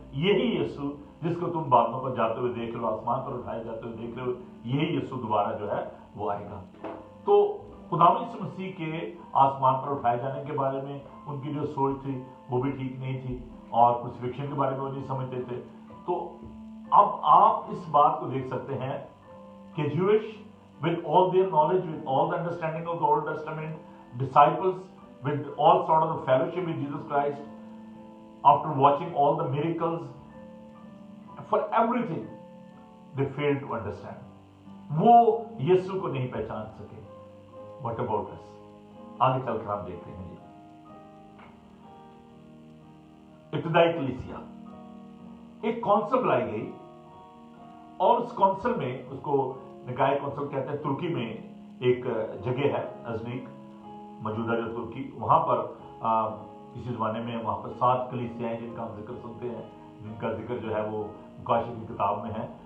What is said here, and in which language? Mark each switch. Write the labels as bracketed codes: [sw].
[hi] यही यीशु जिसको तुम बादलों पर जाते हुए देख रहे हो, आसमान पर उठाए जाते हुए देख रहे हो, यही यीशु दोबारा जो है वो आएगा। तो खुदा मसीह के आसमान पर उठाए जाने के बारे में उनकी जो सोच थी वो भी ठीक नहीं थी और क्रूसिफिक्शन के बारे में वो नहीं समझते थे। तो अब आप इस बात को देख सकते हैं कि Jewish [en] with all their knowledge, with all the understanding of the Old Testament, disciples with all sort of the fellowship with Jesus Christ, after watching all the miracles, for everything, they failed to understand. [hi] वो यीशु को नहीं पहचान सके। [en] What about us? [hi] आगे चलकर हम देखते हैं जी। इब्तिदाई कलीसिया, एक कौंसिल बुलाई गई और उस कौंसिल में, उसको निकाय कौंसिल कहते हैं, तुर्की में एक जगह है अजनीक, मौजूदा जो तुर्की, वहां पर किसी जमाने में वहां पर 7 कलीसियाएं जिनका हम जिक्र सुनते हैं, जिनका जिक्र जो है वो मुकाशी की किताब में है।